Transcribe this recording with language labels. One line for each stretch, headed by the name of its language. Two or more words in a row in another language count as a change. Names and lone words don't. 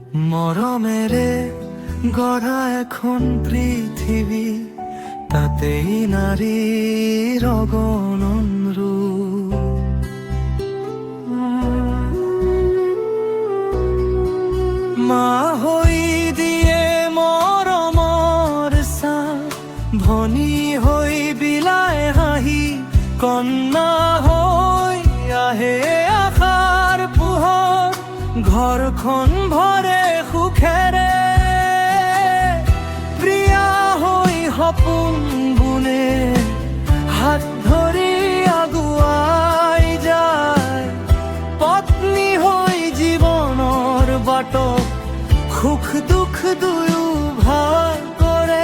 Bangla: মরমেরে গড়া এখন পৃথিবী, তাতেই নারীর অগণন রূপ।
Assamese: মা হই দিয়ে মৰমৰ চাপ, ভনী হৈ বিলায় হাঁহি, কন্যা হৈ আহে আশাৰ পোহৰ, ঘৰখন ভৰে সুখেৰে, প্ৰিয়া হৈ সপোন বুনে, হাত ধৰি আগুৱাই যায়, পত্নী হৈ জীৱনৰ বাটত সুখ দুখ দুয়ো ভাগ কৰে।